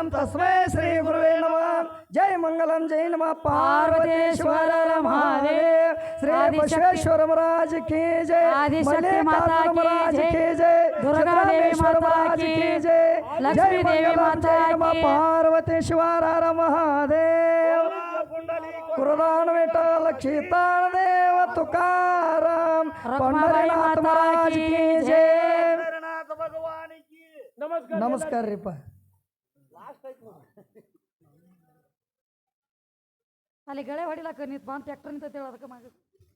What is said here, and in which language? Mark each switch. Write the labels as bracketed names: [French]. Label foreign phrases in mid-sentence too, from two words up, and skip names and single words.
[Sanskrit] तस्मै श्री गुरुवे नमः जय मंगलम जय नमः पार्वतीश्वर महादेव श्री बसवेश्वर महाराज [Hindi] की जय आदिशक्ति माता की जय दुर्गा देवी माता की जय लक्ष्मी देवी माता की पार्वतीश्वर महादेव कुरदान विठ्ठल क्षितान देव तुकाराम पंढरीनाथ महाराज की जय नमस्कार ರೀಪ [Kannada] ಅಲ್ಲಿ ಗಳೆ ಹೊಡಿಲಕ್ಕ ನಿಂತು ಬಂದು ಟ್ರ್ಯಾಕ್ಟರ್ ನಿಂತೈತೆ ಅದಕ್ಕೆ